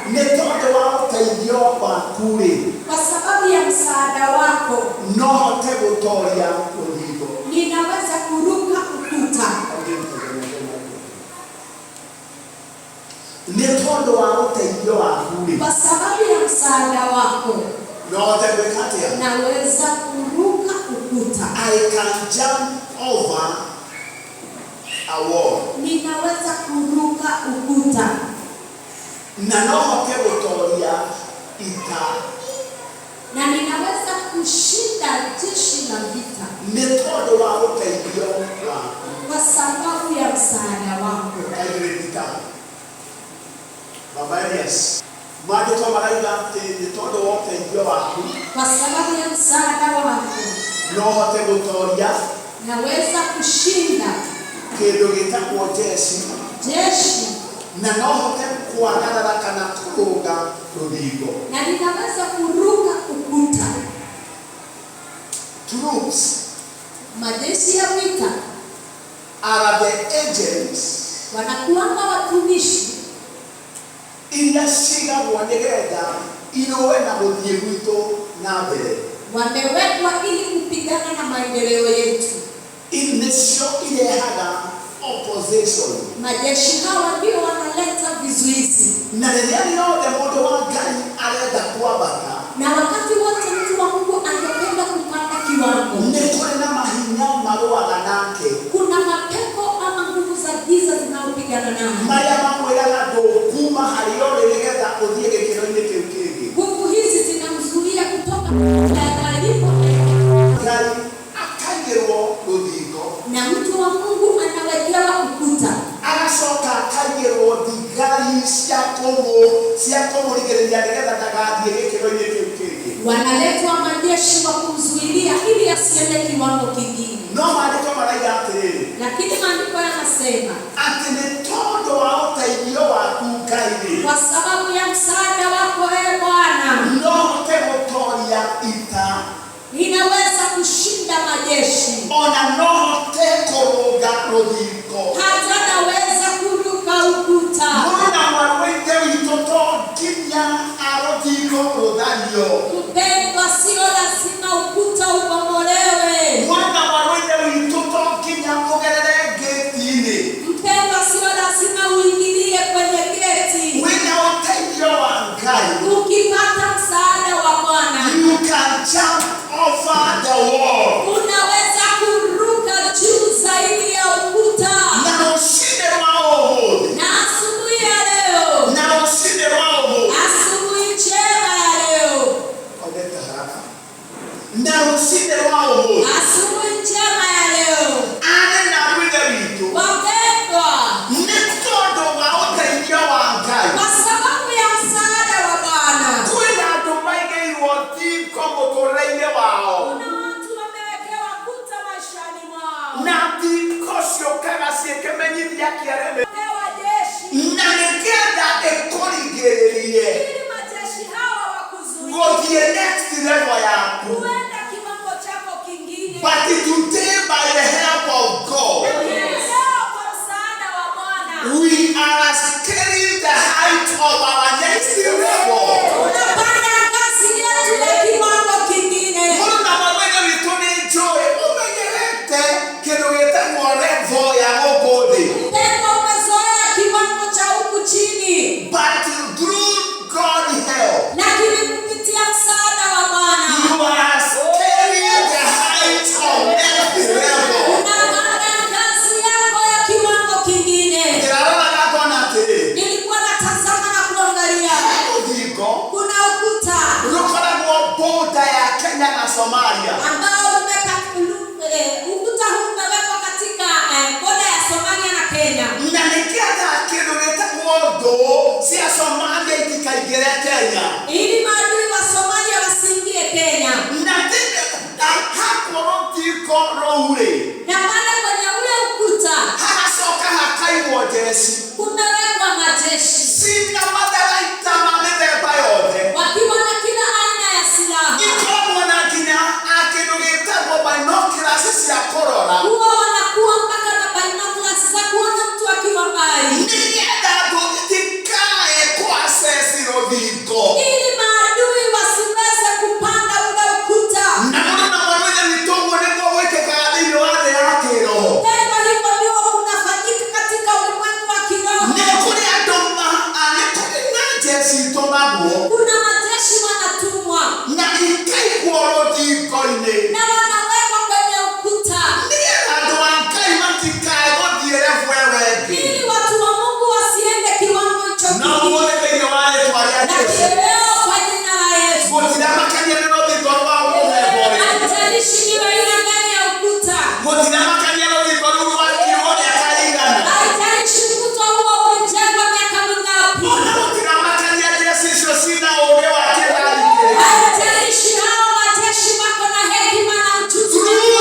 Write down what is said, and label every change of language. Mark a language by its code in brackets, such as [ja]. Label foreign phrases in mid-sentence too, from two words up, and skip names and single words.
[sw] Kwa sababu ya msaada wako ninaweza kuruka ukuta. Kwa sababu ya msaada wako naweza kuruka ukuta. [en] I can jump over a wall. [sw] Ninaweza kuruka ukuta. Na ninaweza kushinda jeshi la vita. Kwa sababu ya msaada wako. Kwa sababu ya msaada wako [ki] no hote gutoria [sw] naweza kushinda [ki] kindu gitagwo [sw] jeshi [ki] na no hote kuagarara kana kurunga ruthingo [sw] na ninaweza kuruka ukuta. Troops Majeshi ya vita [en] are the agents [sw] wanakuanga watumishi [ki] iria cigagwo nigetha irowe na guthie gwitũ na mbere. [sw] Wamewekwa ili kupigana na maendeleo yetu. [ki] Icio irehaga opposition. [sw] Majeshi hawa ndio wanaleta vizuizi. [ki] Na rĩrĩa rĩothe mũndũ wa Ngai arenda kwambata, [sw] na wakati wote mtu wa Mungu angependa kupanda kiwango, [ki] nĩ kũrĩ na mahinya marũaga nake. [sw] Kuna mapepo ama nguvu za giza zinazopigana naye, [ki] marĩa mamwĩraga ndũkuma harĩa ũrĩ nĩgetha ũthiĩ gĩkĩro-inĩ kĩu kĩngĩ. [sw] Nguvu hizi zinamzuia kutoka alipo. [ki] Ngai akaigĩrwo rũthingo, [sw] na mtu wa Mungu anawekewa ukuta, [ki] agacoka akaigĩrwo thigari cia kũmũrigĩrĩria nĩgetha ndagathiĩ gĩkĩro-inĩ kĩu kĩngĩ. [sw] Wanaletwa majeshi wa kumzuilia ili asiende kiwango kingine. [ki] No maandĩko maraiga atĩrĩrĩ, [sw] lakini maandiko yanasema [ki] atĩ nĩ tondũ wa ũteithio waku Ngai, [sw] kwa sababu ya msaada wako Bwana, [ki] no hote gũtoria ita, [sw] ninaweza kushinda majeshi, [ki] ona no hote kũrũnga rũthingo, [sw] hata naweza kuruka ukuta. [ki] Mwana wa Ithe witũ to nginya rũthingo rũthario. [sw] Mpendwa, sio lazima ukuta ubomolewe. [ki] Mwana wa Ithe witũ to nginya ũgerere gate-inĩ. [sw] Mpendwa, sio lazima uingilie kwenye geti. [ki] Wĩna ũteithio wa Ngai, [sw] ukipata msaada wa Bwana, [en] you can jump over the wall. [sw] Unaweza kuruka juu zaidi ya ukuta. Na ushinde wao wote. Na asubuhi ya leo, Na ushinde wao wote. asubuhi njema ya leo, Odeta haraka. Na ushinde wao wote. asubuhi njema ya leo. [ki] Ane na wĩra witũ, [sw] Wapendwa, [ki] nĩ tondũ wa ũteithio wa Ngai, [sw] kwa sababu ya msaada wa Bwana, [ki] kwĩna andũ maigĩirwo thingo mũtũrĩre-inĩ wao, [sw] kuna watu wamewekewa kuta maishani mwao, [ki] na thingo ciũkaga ciĩkĩmenyithia kĩareme, [sw] pewa jeshi [ki] na nĩgetha ĩkũrigĩrĩrie [sw] ili majeshi hawa wakuzuie [ki] gũthiĩ [en] next level [ki] yaku. [sw] kuenda kiwango chako kingine. [en] But today, by the help of God, [sw] Leo kwa msaada wa Bwana, [en] we are scaling the height of our next level. [sw] tunapanda ngazi yetu ya kiwango kingine. [ki] Mwana wa Ithe witũ nĩ njũĩ ũmenyerete kĩndũ gĩtagwo level ya gũkũ thĩ. [sw] Mpendwa, umezoea kiwango cha huku chini, [en] But through God's help, [sw] lakini kupitia msaada wa Bwana [en] you are scaling the height of next level. [sw] unapanda ngazi yako ya kiwango kingine. [ki] Ndĩraroraga ngona atĩrĩ, [sw] Nilikuwa natazama na kuangalia, [ki] rũthingo [sw] kuna ukuta [ki] rũkoragwo border ya Kenya na Somalia. [sw] ambao ukuta huu umewekwa katika boda ya Somalia na Kenya, [ki] Na nĩgetha kĩndũ gĩtagwo thũ cia Somalia itikaingĩre Kenya. [sw] ili maadui wa Somalia wasiingie Kenya. [ki] Na hakwo rũthingo rũu-rĩ, [sw] Na pale kwenye ule ukuta [ki] hagacoka hakaigwo jeshi [sw] kumewekwa majeshi [ki] cina matharaita ma mĩthemba yothe, [sw] wakiwa na kila aina ya silaha. [ki] ikoragwo na nginya kĩndũ gĩtagwo binoculars cia kũrora, [sw] Huwa wanakuwa mpaka na binoculars za kuona mtu akiwa mbali, [ki] nĩgetha thũ itikae ku-access rũthingo. [sw] ili maadui wasiweze kupanda ule ukuta. [ki] Na mũndũ na mwana Ithe witũ ũguo nĩguo gwĩkĩkaga thĩinĩ wa thĩ ya kĩroho. [sw] Tendo hivyo ndio kunafanyika katika ulimwengu wa kiroho. [ki] Nĩ kũrĩ andũ nĩ kũrĩ na jeshi itũmagwo [sw] Kuna majeshi wanatumwa [ki] na ikaigwo rũthingo-inĩ, [sw] na wanawekwa kwenye ukuta [ki] nĩgetha andũ a Ngai matikae gũthiĩ level ĩyo ĩngĩ. [sw] ili watu wa Mungu wasiende kiwango hicho Na kingine. [ki] ũmũthĩ thĩinĩ wa rĩĩtwa rĩa Jesũ, [sw] Lakini leo kwa jina la Yesu, [ki] mũtiramakania nĩ rũthingo rwa mũthemba ũrĩkũ. [sw] haijalishi ni aina gani ya ukuta, [ki] Mũtiramakania rũthingo rũu rwakinywo mĩaka ĩigana. [sw] haijalishi ukuta huo ulijengwa miaka mingapi, [ki] Ona mũtiramakania jeshi icio cina ũũgĩ wa kĩrathi kĩrĩkũ. [sw] haijalishi hao majeshi wako na hekima na ujuzi Through